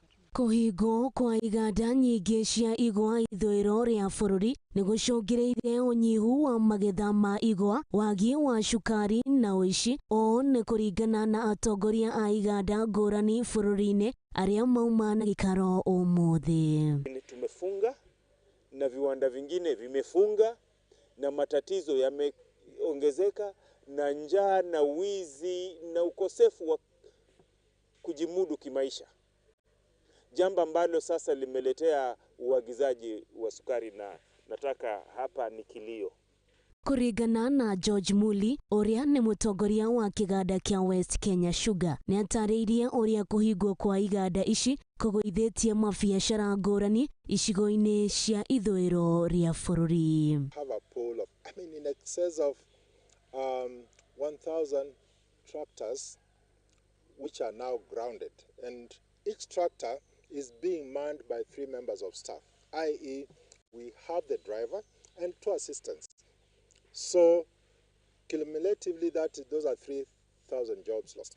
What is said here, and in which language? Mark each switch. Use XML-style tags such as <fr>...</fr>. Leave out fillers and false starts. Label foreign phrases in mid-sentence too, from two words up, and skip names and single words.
<ki>Kuhingo kwa iganda nyingĩ cia igwa ithũĩro rĩa bũrũri nĩ gũcũngĩrĩirie ũnyihu wa magetha ma igwa, wagi wa cukari na ũici. Ũũ nĩ kũringana na atongoria a iganda ngũrani bũrũri-inĩ arĩa mauma na gĩikaro ũmũthĩ.</ki> <sw>Tumefunga na viwanda vingine vimefunga na matatizo yameongezeka na njaa na wizi na ukosefu wa kujimudu kimaisha. Jambo ambalo sasa limeletea uagizaji wa sukari na nataka hapa ni kilio.</sw> <ki>Kũringana na George Muli, ũrĩa nĩ mũtongoria wa kĩganda kĩa West Kenya Sugar, nĩ atarĩirie ũrĩa kũhingwo kwa iganda ici kũgũithĩtie mabiacara ngũrani icigo-inĩ cia ithũĩro rĩa bũrũri.</ki> <en>Have a pool of, in excess of 1,000 tractors which are now grounded, and each tractor is being manned by 3 members of staff, i.e. we have the driver and 2 assistants. So cumulatively those are 3,000 jobs lost.</en>